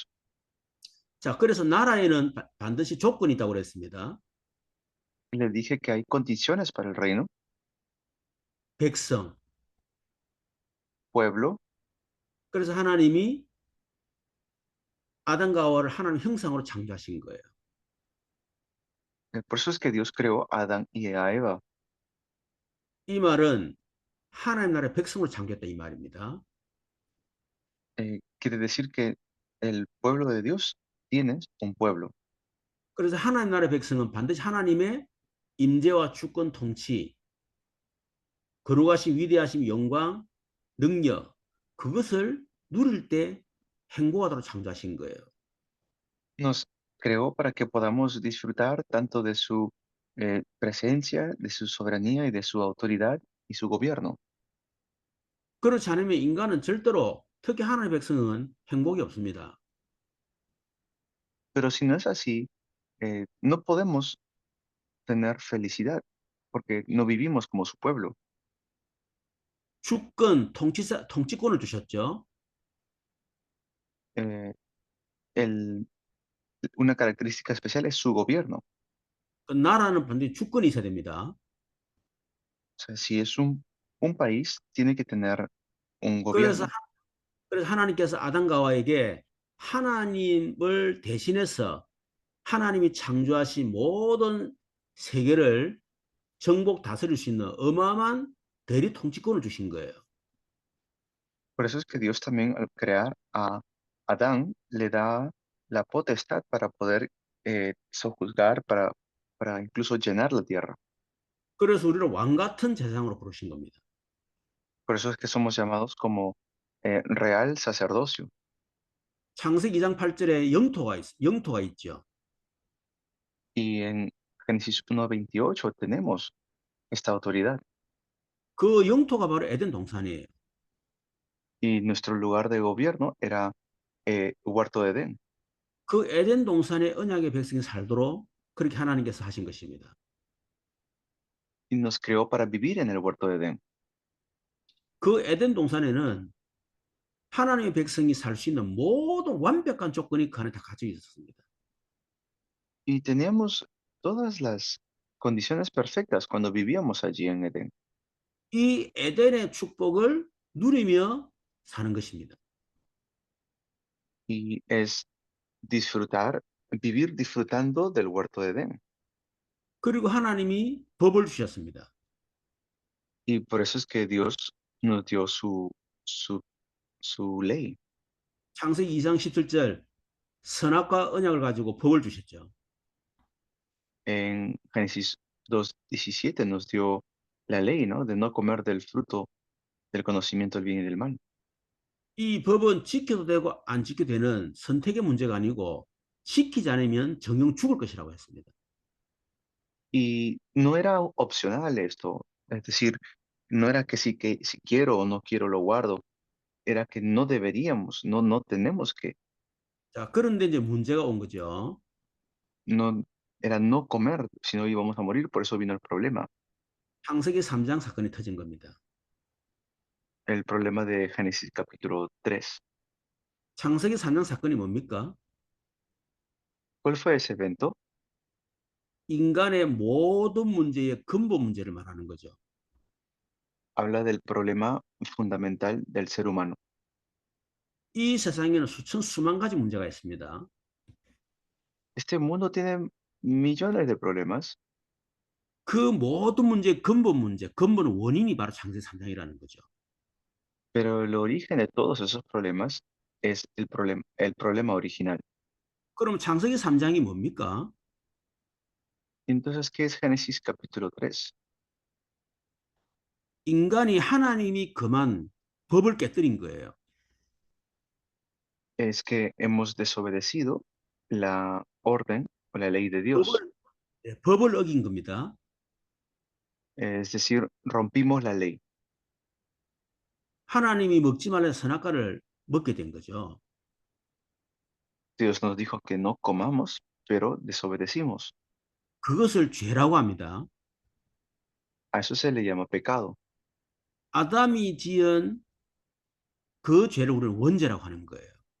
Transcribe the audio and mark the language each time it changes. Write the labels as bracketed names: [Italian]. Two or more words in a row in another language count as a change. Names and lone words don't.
[Korean] 자, 그래서 나라에는 반드시 조건이 있다고 그랬습니다. [Spanish] Le dije que hay condiciones para el reino, [Korean] 백성. [Spanish] pueblo. [Korean] 그래서 하나님이 아담과 하와를 하나님 형상으로 창조하신 거예요. [Spanish] Por eso es que Dios creó a Adán y a Eva. [Korean] 이 말은 하나님 나라의 백성으로 창조했다 이 말입니다. [Spanish] Quiere decir que el pueblo de Dios tiene un pueblo. [Korean] 그래서 하나님 나라의 백성은 반드시 하나님의 임재와 주권 통치, 거룩하신 위대하심 영광 능력 그것을 누릴 때 행복하도록 창조하신 거예요. [Spanish] Nos creó para que podamos disfrutar tanto de su presencia, de su soberanía y de su autoridad y su gobierno. [Korean] 그렇지 않으면 인간은 절대로 특히 하나님의 백성은 행복이 없습니다. [Spanish] Pero si no es así, no podemos tener felicidad porque no vivimos como su pueblo. [Korean] 주권 통치권을 주셨죠. [Spanish] Eh, el- una característica especial es su gobierno. [Korean] 그 나라는 반드시 주권이 있어야 됩니다. [Spanish] O sea, si es un país, tiene que tener un [Korean] 그래서 [Spanish] gobierno. [Korean] 그래서 하나님께서 아담과 하와에게 하나님을 대신해서 하나님이 창조하신 모든 세계를 정복 다스릴 수 있는 어마어마한 대리 통치권을 주신 거예요. [Spanish] Por eso es que Dios también al crear a Adán le da la potestad para poder sojuzgar, para incluso llenar la tierra. [Korean] 그래서 우리를 왕 같은 세상으로 부르신 겁니다. [Spanish] Por eso es que somos llamados como real sacerdocio. [Korean] 창세기 2장 8절에 영토가 있죠. [Spanish] Y en Génesis 1:28 tenemos esta autoridad. [Korean] 그 영토가 바로 에덴 동산이에요. [Spanish] Y nuestro lugar de gobierno era Huerto de Edén. [Korean] 그 에덴 동산의 언약의 백성이 살도록 그렇게 하나님께서 하신 것입니다. [Spanish] Y nos creó para vivir en el Huerto de Edén. [Korean] 그 에덴 동산에는 하나님의 백성이 살 수 있는 모든 완벽한 조건이 그 안에 다 갖춰 있었습니다. [Spanish] Y teníamos todas las condiciones perfectas cuando vivíamos allí en Edén. [Korean] 이 에덴의 축복을 누리며 사는 것입니다. [Spanish] Y es disfrutar, vivir disfrutando del huerto de Edén. [Korean] 그리고 하나님이 법을 주셨습니다. [Spanish] Y por eso es que Dios nos dio su ley. [Korean] 창세기 2장 17절 선악과 언약을 가지고 법을 주셨죠. [Spanish] En Génesis 2:17 nos dio la ley, ¿no? De no comer del fruto del conocimiento del bien y del mal. [Korean] 이 법은 지켜도 되고 안 지켜도 되는 선택의 문제가 아니고 지키지 않으면 정녕 죽을 것이라고 했습니다. [Spanish] Y no era opcional esto, es decir, no era que si quiero o no quiero lo guardo, era que no deberíamos, no tenemos que, [Korean] 자, 그런데 이제 문제가 온 거죠. [Spanish] no, era no comer, si no íbamos a morir, por eso vino el problema [Korean] 창세기 3장 사건이 터진 겁니다. [Spanish] de Génesis capítulo 3. [Korean] 창세기 3장 사건이 뭡니까? [Spanish] ¿Cuál fue ese evento? [Korean] 인간의 모든 문제의 근본 문제를 말하는 거죠. [Spanish] Habla del problema fundamental del ser humano. [Korean] 이 세상에는 수만 가지 문제가 있습니다. [Spanish] Este mundo tiene millones de problemas, [Korean] 그 모든 문제의 근본 원인이 바로 창세기 3장이라는 거죠. [Spanish] pero el origen de todos esos problemas es el problema original. [Korean] 그럼 창세기 3장이 뭡니까? [Spanish] Entonces, ¿qué es Génesis capítulo 3? [Korean] 인간이 하나님이 금한 법을 깨뜨린 거예요. [Spanish] Es que hemos desobedecido la orden o la ley de Dios. [Korean] 법을 어긴 겁니다. [Spanish] Es decir, rompimos la ley. [Korean] 하나님이 먹지 말라는 선악과를 먹게 된 거죠. [Spanish] Dios nos dijo que no comamos, pero desobedecimos. [Korean] 그것을 죄라고 합니다. [Spanish] A eso se le llama pecado. [Korean] 아담이 지은 그 죄를 우리는 원죄라고 하는 거예요.